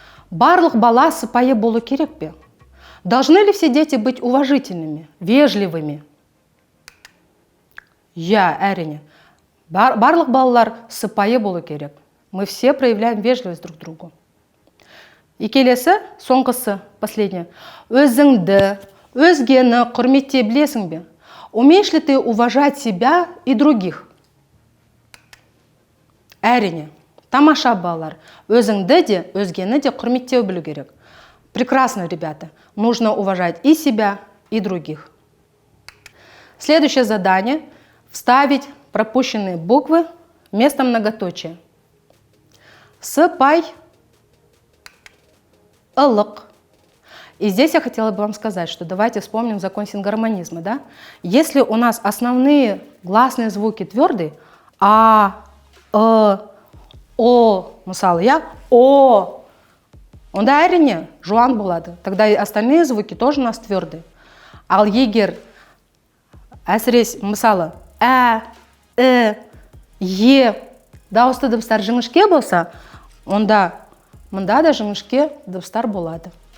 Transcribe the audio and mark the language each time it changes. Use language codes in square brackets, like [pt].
[kk] Барлық бала сыпайы болу керек пе? [ru] Должны ли все дети быть уважительными, вежливыми? [kk] Я, әрине. Барлық балалар сыпайы болу керек. [ru] Мы все проявляем вежливость друг другу. [kk] И келесі, соңғысы, последнее. Өзіңді, өзгені құрметтей білесің бе? [ru] Умеешь ли ты уважать себя и других? [kk] Әрине. Тамаша балалар. Өзіңді де, өзгені де құрметтей білу керек. [ru] Прекрасно, ребята. Нужно уважать и себя, и других. Следующее задание – вставить пропущенные буквы вместо многоточия. [kk] Сыпай, ылық. [ru] И здесь я хотела бы вам сказать, что давайте вспомним закон сингармонизма. Да? Если у нас основные гласные звуки твердые, а, о, [kk] мысалы, я, о, онда әрине жуан болады. [ru] Тогда и остальные звуки тоже у нас твердые. [kk] Ал егер әсіресе мысалы е дауысты дыбыстар жіңішке болса, онда мында да жіңішке дыбыстар болады.